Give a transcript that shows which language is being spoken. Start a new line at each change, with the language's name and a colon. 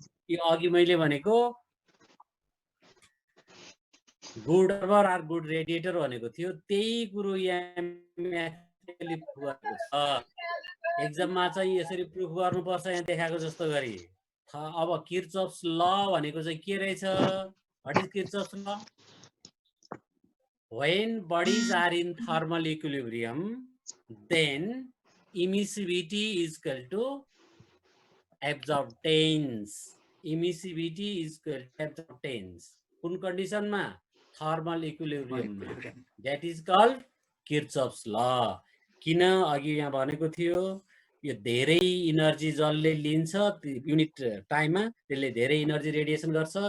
Nepali: यो अघि मैले भनेको good harbour are good radiator भनेको थियो. त्यही कुरो यहाँ म्याथले प्रुफ गरेको छ. एक्जाममा चाहिँ यसरी प्रुफ गर्नुपर्छ यहाँ देखाएको जस्तो गरी. अब किर्चफ्स ल भनेको चाहिँ के रहेछ?
English: What is Kirchhoff's law? When bodies are in thermal equilibrium, then emissivity is equal to absorptance. Emissivity is equal to absorptance.
Nepali: कुन कन्डिसनमा? Thermal इक्विलिब्रियममा.
English: That is called Kirchhoff's law.
Nepali: किन अघि यहाँ भनेको थियो यो धेरै इनर्जी जसले लिन्छ युनिट टाइममा त्यसले धेरै इनर्जी रेडिएसन गर्छ.